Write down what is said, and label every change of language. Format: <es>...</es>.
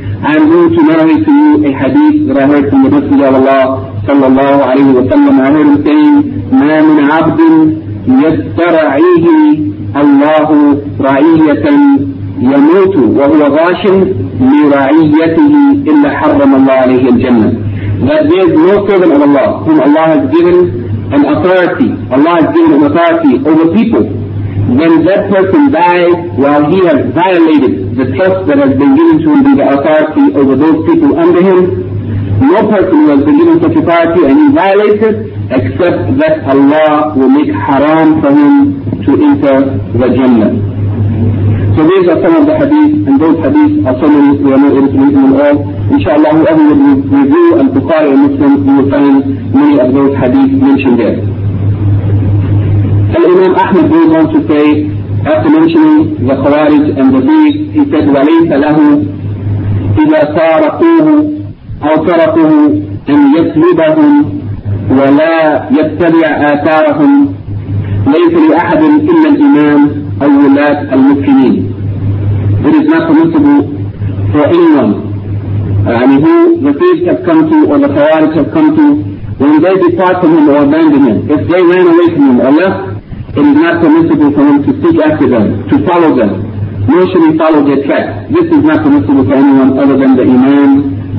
<en>I am going to narrate to you a hadith that I heard from the Messenger of Allah sallallahu alayhi wa sallam. I heard him saying,</en> <ar>مَا مِنْ عَبْدٍ يَسْتَرَعِيهِ اللَّهُ رَعِيَّةً يَمُوتُ وَهُوَ غَاشٍ لِرَعِيَّتِهِ إِلَّا حَرَّمَ اللَّهُ عَلَيْهِ الْجَنَّةِ.</ar> <en>That there is no servant of Allah whom Allah has given an authority. Allah has given an authority over people. When that person dies while he has violated the trust that has been given to him by the authority over those people under him, no person who has been given such authority and he violates it, except that Allah will make haram for him to enter the Jannah. So these are some of the hadith, and those hadith are so many, we are not able to read them all. Inshallah, whoever will review and Bukhari and Muslim, you will find many of those hadith mentioned there. Al-Imam Ahmad goes on to say, after mentioning the Khawarij and the Zayd, he said,</en> <ar>وَلَيْسَ لَهُ إِذَا سَارَقُوهُ أَوْ سَرَقُوهُ أَنْ يَسْلُبَهُمْ وَلَا يَتَّبِعَ آثَارَهُمْ لَيْسَ لِأَحَدٍ إِلَّا الْإِمَامِ أَوْ وُلَاةَ الْمُسْلِمِينَ.</ar> <en>It is not permissible for anyone, and who the Zayd have come to or the Khawarij have come to, when they depart from him or abandon him, if they ran away from him or left, it is not permissible for him to seek after them, to follow them, nor should he follow their tracks. This is not permissible for anyone other than the Imam</en>